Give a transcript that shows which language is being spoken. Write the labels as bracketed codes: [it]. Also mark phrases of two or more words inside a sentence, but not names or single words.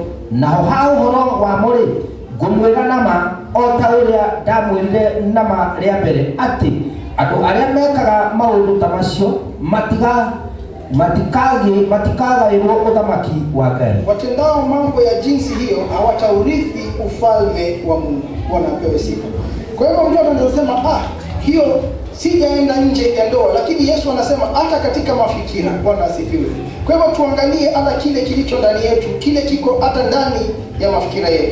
[ki] Naho ha ũhoro wa mũrĩ ngũmwĩra nama, o ta ũrĩa ndamwĩrire nama rĩa mbere, atĩ andũ arĩa mekaga maũndũ ta macio matikaga ilo uthamaki wa Ngai. [sw] Watendao mambo ya jinsi hiyo hawataurithi ufalme wa Mungu. Bwana apewe sifa. Kwa hivyo mtu anasema hiyo sijaenda nje ya ndoa, lakini Yesu anasema hata katika mafikira. Bwana asifiwe. Kwa hivyo tuangalie hata kile kilicho ndani yetu, kile kiko hata ndani ya mafikira yetu.